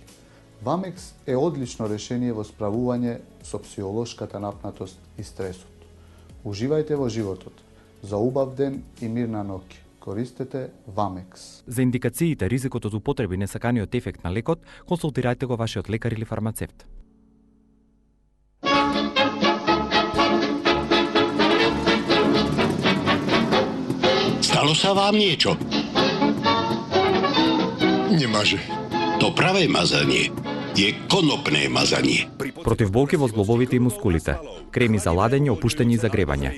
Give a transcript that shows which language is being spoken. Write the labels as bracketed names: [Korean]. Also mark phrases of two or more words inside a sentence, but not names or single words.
[Macedonian] Вамекс е одлично решение во справување со психолошката напнатост и стресот. Уживајте во животот. За убав ден и мирна ноќ. Користете Вамекс. За индикациите, ризикот од употреби и несаканиот ефект на лекот, консултирајте го вашиот лекар или фармацевт. [Slovak] Stalo sa vám niečo? Nemaže. To pravé mazanie je konopné mazanie. [Macedonian] Против болки во зглобовите и мускулите. Креми за ладење, опуштање и загревање.